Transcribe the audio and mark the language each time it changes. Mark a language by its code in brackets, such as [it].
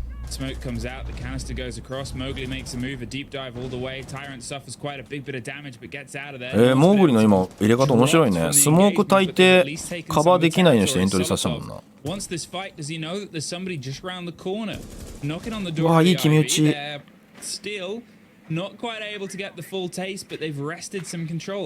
[en] Smoke comes out, the canister goes across. Mowgli makes a move, a deep dive all the way. Tyrant suffers quite a big bit of damage, but gets out of there. [ja] モーグリの今入れ方面白いね。スモーク焚いてカバーできないようにしてエントリーさせたもんな。 [en] Once this fight, does he know that there's somebody just round the corner, knocking on the door? [ja] わあ、いい決め打ち。 [en] Still not quite able to get the full taste, but they've wrested some control.